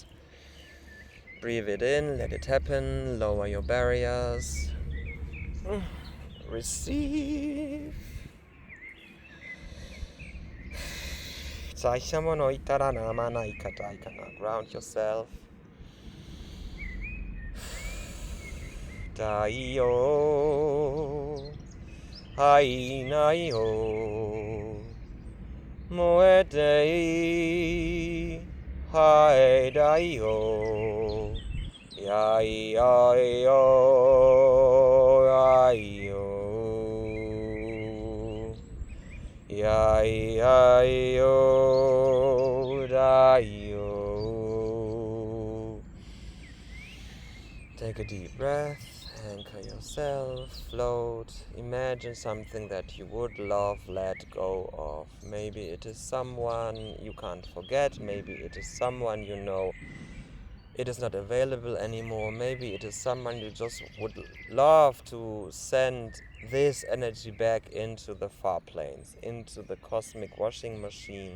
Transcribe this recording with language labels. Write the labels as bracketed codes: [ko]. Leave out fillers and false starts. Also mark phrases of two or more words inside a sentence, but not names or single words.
[en] Breathe it in, let it happen, lower your barriers. Receive. Ground yourself. Dai-o, hai-nai-o, moe-dei, hai-dai-o, yai-ai-o, ai-o, yai-ai-o, dai-o. Take a deep breath, anchor yourself, float, imagine something that you would love, let go of. Maybe it is someone you can't forget, maybe it is someone you know it is not available anymore, maybe it is someone you just would love to send this energy back into the far planes, into the cosmic washing machine.